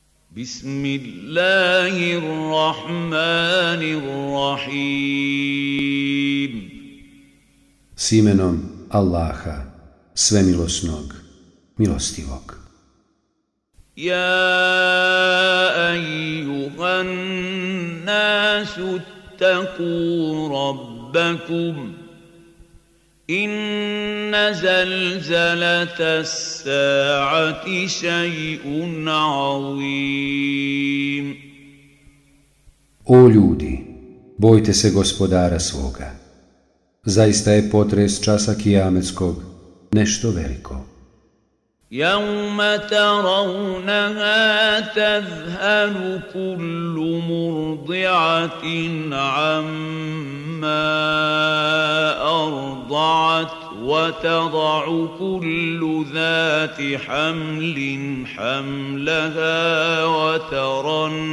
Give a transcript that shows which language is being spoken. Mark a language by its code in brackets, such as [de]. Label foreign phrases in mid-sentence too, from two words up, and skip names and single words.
[ar] بسم الله الرحمن الرحيم [bs] S imenom Allaha, svemilosnog, milostivog. [ar] يا أيها الناس اتقوا ربكم إن زلزلة الساعة شيء عظيم. [bs] O ljudi, bojte se gospodara svoga. Zaista je potres časa kijametskog nešto veliko. [ar] يوم ترونها تذهل كل مرضعة عما أرضعت وتضع كل ذات حمل حملها وترى